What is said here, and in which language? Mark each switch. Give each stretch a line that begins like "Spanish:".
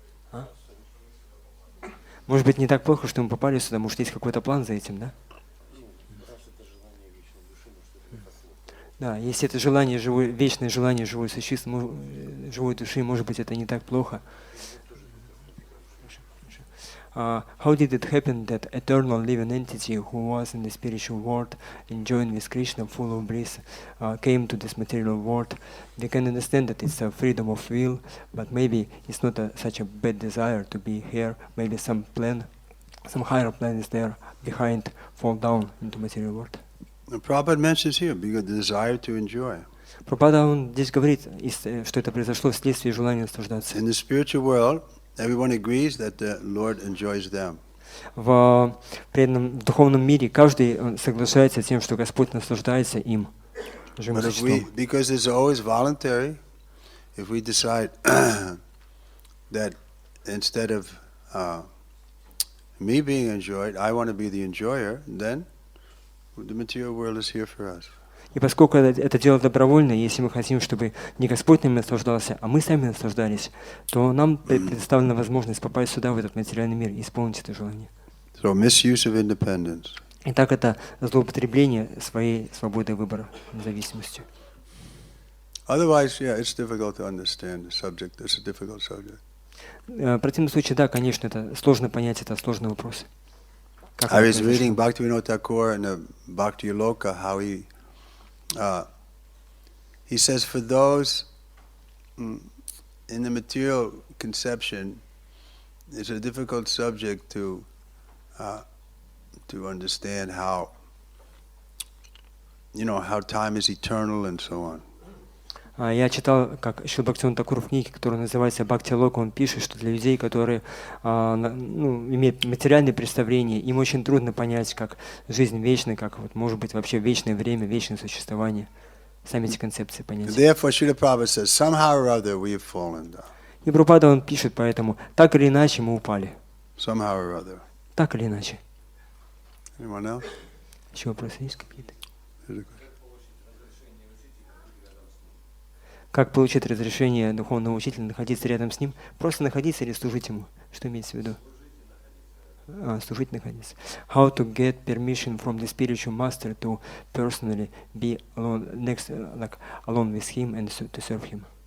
Russian: А? Может быть, не так плохо, что мы попали сюда, может, есть какой-то план за этим, да? Да, если это желание живой, вечное желание живой существа, живой души, может быть, это не так плохо.
English: How did it happen that eternal living entity who was in the spiritual world, enjoying with Krishna, full of bliss, came to this material world? We can understand that it's a freedom of will, but maybe it's not such a bad desire to be here. Maybe some plan, some higher plan is there behind, fall down into material world. Prabhupada mentions here because the desire to enjoy.
Russian: Прабхупада, он здесь говорит, что это произошло вследствие желания наслаждаться.
English: In the spiritual world, everyone agrees that the Lord enjoys them.
Russian: В духовном мире каждый соглашается с тем, что Господь наслаждается им.
English: Because it's always voluntary, if we decide that instead of me being enjoyed, I want to be the enjoyer, then the material world is here for us.
Russian: И поскольку это дело добровольное, если мы хотим, чтобы не Господь нами наслаждался, а мы сами наслаждались, то нам предоставлена возможность попасть сюда, в этот материальный мир, и исполнить это желание.
English: So misuse of independence.
Russian: Итак, это злоупотребление своей свободой выбора, независимостью.
English: Otherwise, yeah, it's difficult to understand the subject. It's a difficult subject.
Russian: В противном случае, да, конечно, это сложно понять, это сложный вопрос.
English: I was reading Bhaktivinoda Thakur in the Bhakti Loka, how he says for those in the material conception, it's a difficult subject to understand how, how time is eternal and so on.
Russian: Я читал, как Шрила Бхактивинода Тхакур в книге, которая называется «Бхакти Лока», он пишет, что для людей, которые имеют материальные представления, им очень трудно понять, как жизнь вечна, как может быть вообще вечное время, вечное существование. Сами эти концепции понять.
English: Therefore, Srila Prabhupada says, somehow or other we have fallen down.
Russian: И Прабхупада, он пишет, поэтому так или иначе мы упали.
English: Somehow or other.
Russian: Так или иначе.
English: Anyone else?
Russian: Еще вопросы есть какие-то? Как получить разрешение духовного учителя находиться рядом с ним? Просто находиться или служить ему? Что имеется в виду? Служить, находиться.
English: How to get permission from the spiritual master to personally be alone, alone with him and to serve him?